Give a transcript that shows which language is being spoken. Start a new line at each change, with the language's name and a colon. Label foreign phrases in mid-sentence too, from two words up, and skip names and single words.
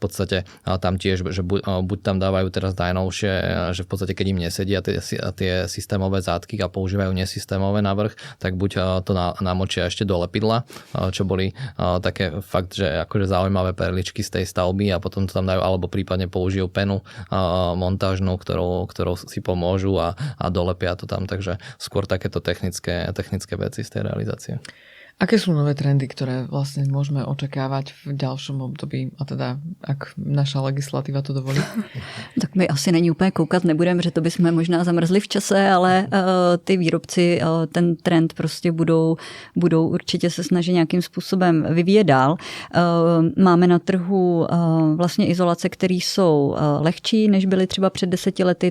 Slovak: podstate tam tiež, že buď tam dávajú teraz najnovšie, že v podstate keď im nesedia tie systémové zátky a používajú nesystémové na vrch, tak buď to namočia ešte do lepidla, čo boli také fakt, že akože zaujímavé perličky z tej stavby a potom to tam dajú, alebo prípadne použijú penu montážnu, ktorou si pomôžu a dolepia to tam, takže skôr takéto technické veci z tej realizácie. Aké sú nové trendy, ktoré vlastne môžeme očakávať v ďalšom období, a teda ak naša legislatíva to dovolí?
Czech: Tak my asi není úplně koukat nebudeme, že to bychom možná zamrzli v čase, ale ty výrobci ten trend prostě budou určitě se snažit nějakým způsobem vyvíjet dál. Máme na trhu vlastně izolace, které jsou lehčí, než byly třeba před 10 lety.